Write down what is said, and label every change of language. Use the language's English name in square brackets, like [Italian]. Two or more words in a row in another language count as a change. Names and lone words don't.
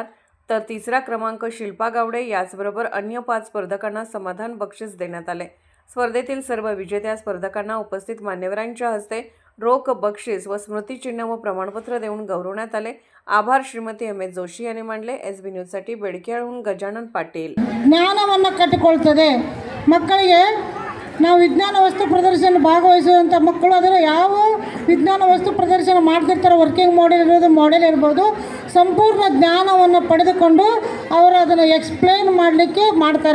[Marathi] तर तिसरा क्रमांक शिल्पा गावडे. याचबरोबर अन्य 5 स्पर्धकांना समाधान बक्षीस देण्यात आले. स्पर्धेतील सर्व विजेत्या स्पर्धकांना उपस्थित मान्यवरांच्या हस्ते रोख बक्षीस व स्मृतिचिन्ह व प्रमाणपत्र देऊन गौरवण्यात आले. आभार श्रीमती MS जोशी यांनी मानले. SB न्यूजसाठी बेडकेहून गजानन पाटील. [Kannada] ಜ್ಞಾನವನ್ನು ಕಟ್ಟಿಕೊಳ್ತದೆ. ಮಕ್ಕಳಿಗೆ ನಾವು ವಿಜ್ಞಾನ ವಸ್ತು ಪ್ರದರ್ಶನ ಭಾಗವಹಿಸುವಂಥ ಮಕ್ಕಳು ಅದರ ಯಾವ ವಿಜ್ಞಾನ ವಸ್ತು ಪ್ರದರ್ಶನ ಮಾಡ್ತಿರ್ತಾರೆ, [English] working model [Kannada] ಇರ್ಬೋದು, ಸಂಪೂರ್ಣ ಜ್ಞಾನವನ್ನು ಪಡೆದುಕೊಂಡು ಅವರು ಅದನ್ನು ಎಕ್ಸ್ಪ್ಲೇನ್ ಮಾಡಲಿಕ್ಕೆ ಮಾಡ್ತಾರೆ.